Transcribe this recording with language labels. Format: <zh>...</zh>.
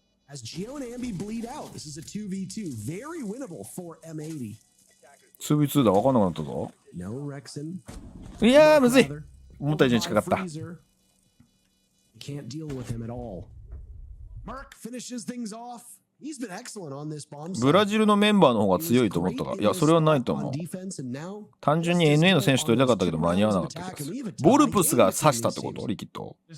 <en>As Gio and Ambi bleed out, this is a 2v2, very winnable for M80.</en> <ja>2v2 だ、分かんなくなったぞ。いやー、むずい。思った以上に近かった。</ja> <en>Can't deal with him at all. Mark finishes things off. He's been excellent on this bomb.</en> <ja>ブラジルのメンバーの方が強いと思ったが、いや、それはないと思う。単純に NA の選手取りたかったけど間に合わなかった気がする。ボルプスが刺したってことリキッド。</ja>